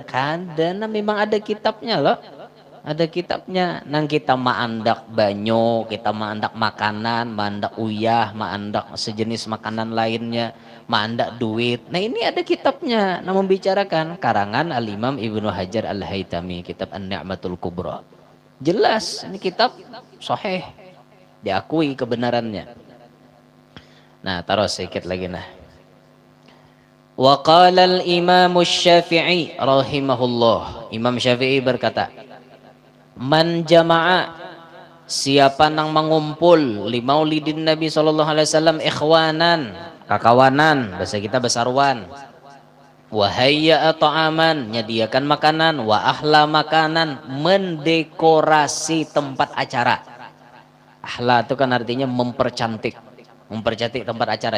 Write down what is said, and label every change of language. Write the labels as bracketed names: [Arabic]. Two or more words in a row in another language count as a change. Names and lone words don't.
[Banjar] kadana memang ada kitabnya loh ada kitabnya nang kita maandak banyo kita maandak makanan maandak uyah maandak sejenis makanan lainnya maandak duit nah ini ada kitabnya nah membicarakan karangan Al-Imam Ibnu Hajar Al-Haytami kitab An-Ni'matul Kubra jelas ini kitab sahih diakui kebenarannya. [Indonesian] Nah, taruh sedikit lagi nah. [Arabic] Wa qala al-Imam Syafi'i rahimahullah. [Indonesian] Imam Syafi'i berkata, [Arabic] "Man jama'a [Banjar] siapa nang mengumpul [Arabic] li maulidin Nabi sallallahu alaihi wasallam ikhwanan, [Banjar] kakawanan, bahasa kita besarwan. [Arabic] Wa hayya ta'aman, [Indonesian] nyediakan makanan, [Arabic] wa ahla [Indonesian] makanan, mendekorasi tempat acara." Ahla itu kan artinya mempercantik tempat acara.